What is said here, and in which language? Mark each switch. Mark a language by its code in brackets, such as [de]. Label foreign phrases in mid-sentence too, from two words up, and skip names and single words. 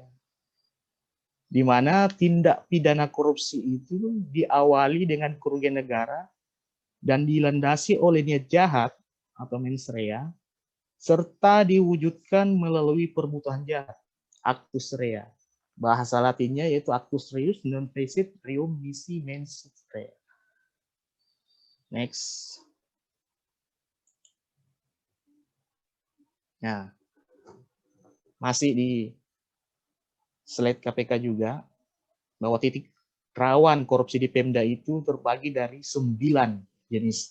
[id] Di mana tindak pidana korupsi itu diawali dengan kerugian negara dan dilandasi oleh niat jahat atau [la] mens rea, [id] serta diwujudkan melalui perbuatan jahat, [la] actus rea. [id] Bahasa Latinnya yaitu [la] actus reus non facit reum nisi mens rea. [id] Next. Nah, masih di slide KPK juga, bahwa titik rawan korupsi di Pemda itu terbagi dari 9 jenis.